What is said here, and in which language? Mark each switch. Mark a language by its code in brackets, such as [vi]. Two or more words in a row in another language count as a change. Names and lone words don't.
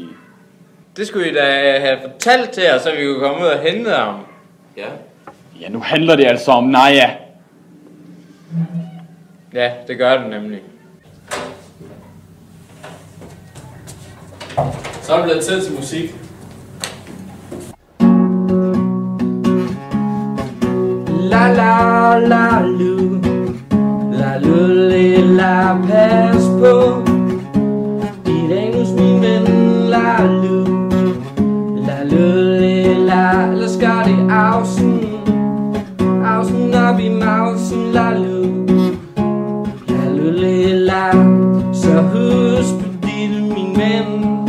[da] Det skulle I da have fortalt til os, så vi kunne komme ud og hente ham. Ja. Ja, nu handler det altså om Naja. Ja, det gør det nemlig. Så er det blevet tid til musik. La la la lu, la lulle la pas på. Dit anus min ven, la lu, la lulle la, eller skal det ausen op i mausen, la lu, la lulle la. Så husk på dit min ven.